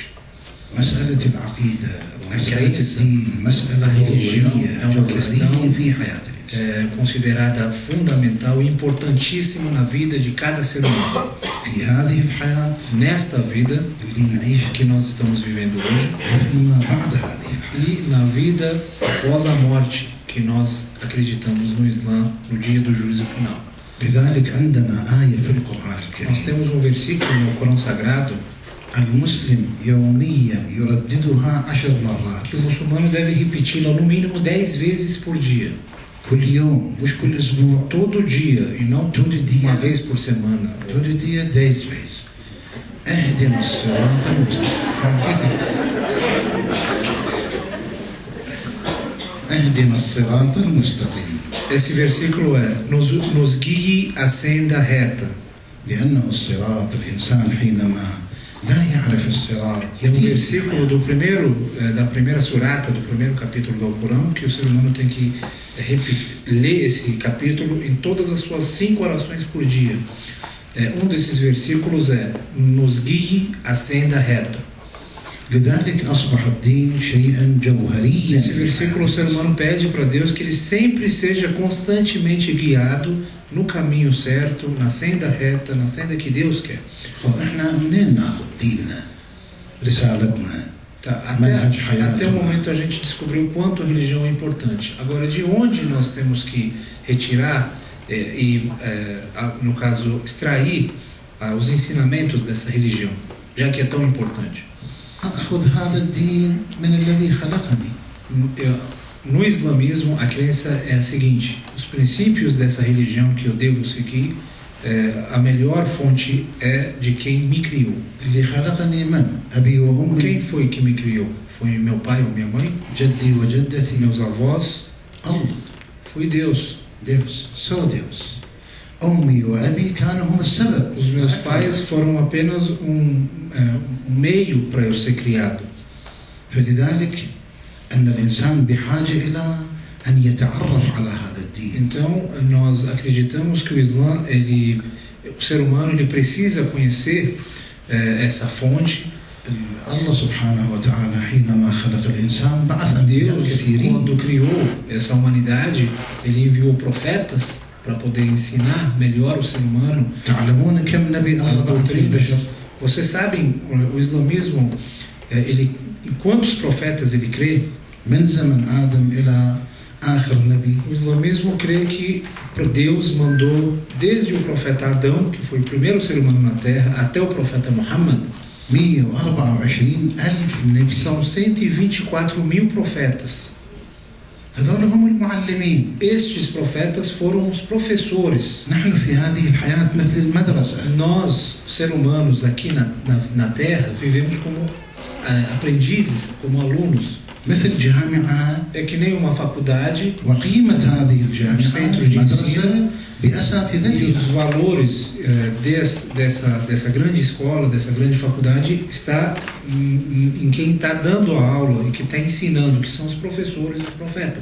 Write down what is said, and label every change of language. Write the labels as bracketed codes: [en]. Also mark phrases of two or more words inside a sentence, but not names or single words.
[ar] مسألة العقيدة ومسألة الدين مسألة ضرورية جوهرية في حياة الإنسان. [pt] Considerada fundamental e importantíssima na vida de cada ser humano. [ar] في هذه الحياة [pt] Nesta vida que nós estamos vivendo hoje [ar] وفيما بعد هذه [pt] e na vida após a morte que nós acreditamos no Islã no dia do juízo final. [ar] لذلك عندنا آية في القرآن الكريم. [pt] Nós temos um versículo no Corão Sagrado [ar] المسلم يوميا يرددها 10 مرات. [pt] que o muçulmano deve repeti-la no mínimo 10 vezes por dia. [ar] كل يوم مش كل أسبوع. [pt] Todo dia e não uma vez por semana. Todo dia 10 vezes. [ar] اهدنا الصراط المستقيم. اهدنا الصراط المستقيم. [pt] Esse versículo é: nos guie a senda reta. [ar] لأنه الصراط الإنسان حينما لا يعرف الصراط [pt] É um versículo da primeira surata, do primeiro capítulo do Alcorão, que o ser humano tem que ler esse capítulo em todas as suas 5 orações por dia. Um desses versículos é: nos guie a senda reta. [ar] لذلك أصبح الدين شيئا جوهريا. [pt] Nesse versículo o ser humano pede para Deus que ele sempre seja constantemente guiado no caminho certo, na senda reta, na senda que Deus quer. [ar] احنا منين ناخذ ديننا رسالتنا منهج حياتنا. [pt] Até o momento a gente descobriu o quanto a religião é importante. Agora, de onde nós temos que retirar no caso, extrair os ensinamentos dessa religião, já que é tão importante? [ar] أخذ هذا الدين من الذي خلقني. [pt] No islamismo, a crença é a seguinte: os princípios dessa religião que eu devo seguir, a melhor fonte é de quem me criou. [ar] اللي خلقني من؟ أبي وأمي. [pt] Quem foi que me criou? Foi meu pai ou minha mãe? [ar] جدي وجدتي. [pt] Meus avós? [ar] الله. [pt] Foi Deus. Deus, só Deus. [ar] أمي وأبي كانوا هم السبب. [pt] Os meus pais foram apenas um meio para eu ser criado. [ar] فلذلك أن الإنسان بحاجة إلى أن يتعرف على هذا الدين. [pt] Então nós acreditamos que o Islã, o ser humano, ele precisa conhecer essa fonte. [ar] الله سبحانه وتعالى حينما خلق الإنسان بعث أنبياء كثيرين. [pt] Quando criou essa humanidade, ele enviou profetas para poder ensinar melhor o ser humano [ar] تعلمون كم نبي [pt] as [ar] الله بعث [pt] doutrinas. [ar] للبشر؟ [pt] Vocês sabem, o islamismo, em quantos profetas ele crê? [ar] من زمن آدم إلى آخر نبي. [pt] O islamismo crê que Deus mandou desde o profeta Adão, que foi o primeiro ser humano na Terra, até o profeta Muhammad. [ar] 124,000 نبي. [pt] São 124.000 profetas. [ar] هذول هم المعلمين. [pt] Estes profetas foram os professores. [ar] نحن في هذه الحياة مثل المدرسة. [pt] Nós, seres humanos aqui na Terra, vivemos como aprendizes, como alunos. [ar] مثل جامعة. [pt] É que nem uma faculdade. [ar] وقيمة هذه الجامعة المدرسة [pt] E [ar] بأساتذتها. [pt] os valores dessa grande escola, dessa grande faculdade, está em quem está dando a aula e que está ensinando, que são os professores e os profetas.